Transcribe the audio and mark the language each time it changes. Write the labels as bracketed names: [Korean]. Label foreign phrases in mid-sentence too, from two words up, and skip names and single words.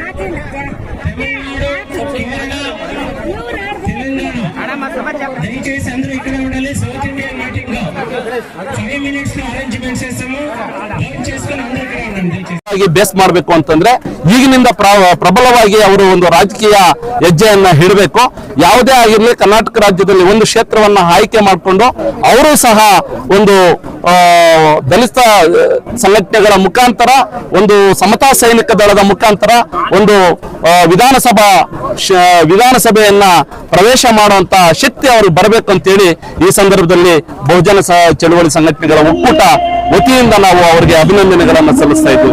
[Telugu] దయచేసి అందరూ ఇక్కడ ఉండాలి. [English] South Indian meeting [Telugu] లో 5 minutes లో అరేంజ్మెంట్స్ చేస్తాము. చేసుకుని అందరూ ఇక్కడ ఉండండి దయచేసి. [Kannada] ಬೇಸ್ ಮಾಡಬೇಕು ಅಂತಂದ್ರೆ ಈಗಿನಿಂದ ಪ್ರಬಲವಾಗಿ ಅವರು ಒಂದು ರಾಜಕೀಯ ಹೆಜ್ಜೆಯನ್ನ ಹಿಡಬೇಕು. ಯಾವುದೇ ಆಗಿರಲಿ ಕರ್ನಾಟಕ ರಾಜ್ಯದಲ್ಲಿ ಒಂದು ಕ್ಷೇತ್ರವನ್ನ ಆಯ್ಕೆ ಮಾಡಿಕೊಂಡು ಅವರು ಸಹ ಒಂದು ದಲಿತ ಸಂಘಟನೆಗಳ ಮುಖಾಂತರ, ಒಂದು ಸಮತಾ ಸೈನಿಕ ದಳದ ಮುಖಾಂತರ ಒಂದು ವಿಧಾನಸಭೆಯನ್ನ ಪ್ರವೇಶ ಮಾಡುವಂತ ಶಕ್ತಿ ಅವರು ಬರಬೇಕು ಅಂತೇಳಿ ಈ ಸಂದರ್ಭದಲ್ಲಿ ಬಹುಜನ ಚಳವಳಿ ಸಂಘಟನೆಗಳ ಒಕ್ಕೂಟ ವತಿಯಿಂದ ನಾವು ಅವರಿಗೆ ಅಭಿನಂದನೆಗಳನ್ನು ಸಲ್ಲಿಸ್ತಾ ಇದ್ದೀವಿ.